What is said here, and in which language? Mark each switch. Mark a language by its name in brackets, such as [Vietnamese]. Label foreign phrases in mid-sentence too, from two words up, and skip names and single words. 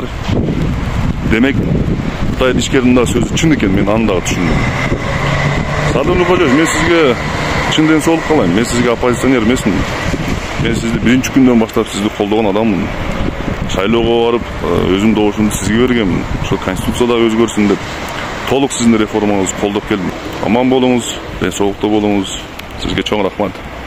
[Kyrgyz] Демек, Кытай ишкердин да сөзү чын экен, мен аны дагы түшүндүм. Садыр Нуркожо, мен сизге чын ден соолук каалайм. Мен сизге оппозиционер эмесмин. Мен сизди биринчи күндөн баштап сизди колдогон адаммын. Шайлоого барып, өзүм добушумду сизге бергенмин. Ошо конституцияда өзгөрсүн деп. [Kazakh] толық сіздің реформаңызды қолдап келдім. Аман болыңыз, денсаулықта болыңыз. [Kyrgyz] Сизге чоң рахмат.